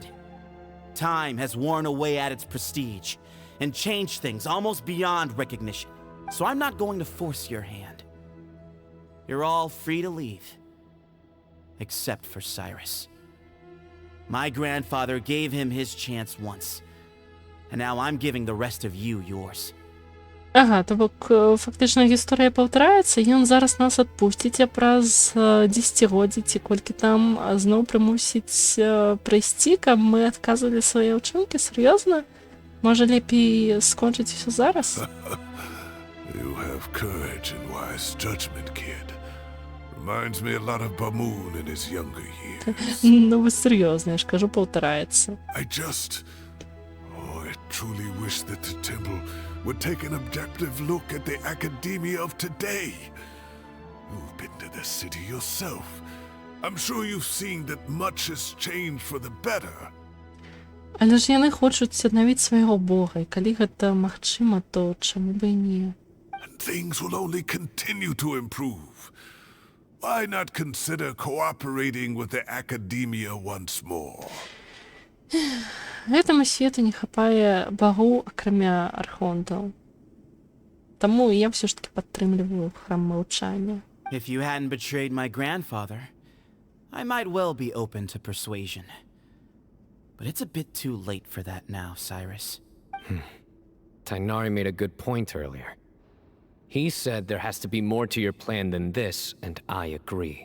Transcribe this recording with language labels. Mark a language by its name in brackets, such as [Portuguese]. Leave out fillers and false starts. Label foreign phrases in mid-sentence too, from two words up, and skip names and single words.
[English] Time has worn away at its prestige and changed things almost beyond recognition. So I'm not going to force your hand. You're all free to leave. Except for Cyrus. My grandfather gave him his chance once. And now I'm giving the rest of you yours. [Belarusian] Ага, то бок фактычна гісторыя паўтараецца, ён зараз нас адпусціць, а праз 10годдзі ці колькі там зноў прымусіць прыйсці, каб мы адказвалі свае ўчынкі, сур'ёзна? Можа лепей скончыць усё зараз? [English] You have courage and wise judgment, kid. Reminds me a lot of Bamoon in his younger years. [Ukrainian] Ну ви серйозно, я ж кажу, повторяється. [English] I truly wish that the temple would take an objective look at the academia of today. You've been to the city yourself. I'm sure you've seen that much has changed for the better. [Belarusian] Але ж яны хочуць аднавіць свайго бога, і калі гэта магчыма, то чаму б і не? [English] And things will only continue to improve. Why not consider cooperating with the academia once more? [Belarusian] Гэтаму свету не хапае багоў, акрамя архонтаў. Таму я ўсё ж таки падтрымліваю храм маўчання. [English] If you hadn't betrayed my grandfather, I might well be open to persuasion. But it's a bit too late for that now, Cyrus. Tighnari made a good point earlier. He said there has to be more to your plan than this, and I agree.